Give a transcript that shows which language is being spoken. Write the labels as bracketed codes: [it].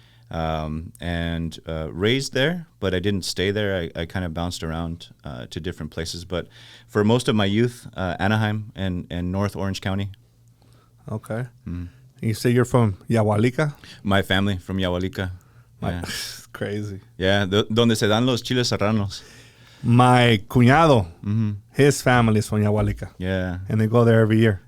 [en] And raised there, but I didn't stay there. I kind of bounced around to different places. But for most of my youth, Anaheim and North Orange County. Okay. You say you're from Yahualica? My family from Yahualica. Yeah. Crazy. [es] Yeah, donde se dan los chiles serranos. [en] My cuñado, his family is from Yahualica. Yeah. And they go there every year.